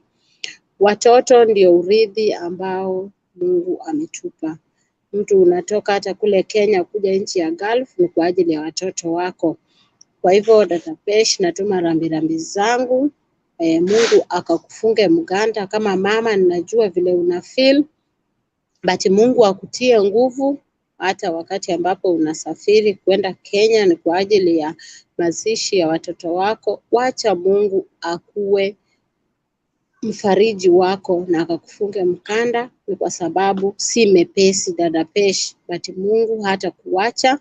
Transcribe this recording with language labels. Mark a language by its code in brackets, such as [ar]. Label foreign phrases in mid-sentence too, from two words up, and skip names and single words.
[sw] Watoto ndio urithi ambao Mungu ametupa. Mtu unatoka hata kule Kenya kuja nchi ya Gulf ni kwa ajili ya watoto wako. Kwa hivyo dada Pesh, natuma rambirambi zangu. Mungu akakufunge mganda kama mama, ninajua vile una feel, but Mungu akutie nguvu hata wakati ambapo unasafiri kwenda Kenya ni kwa ajili ya mazishi ya watoto wako. Wacha Mungu akuwe mfariji wako na akakufunge mkanda, ni kwa sababu si mepesi dada Pesh, but Mungu hata kuacha.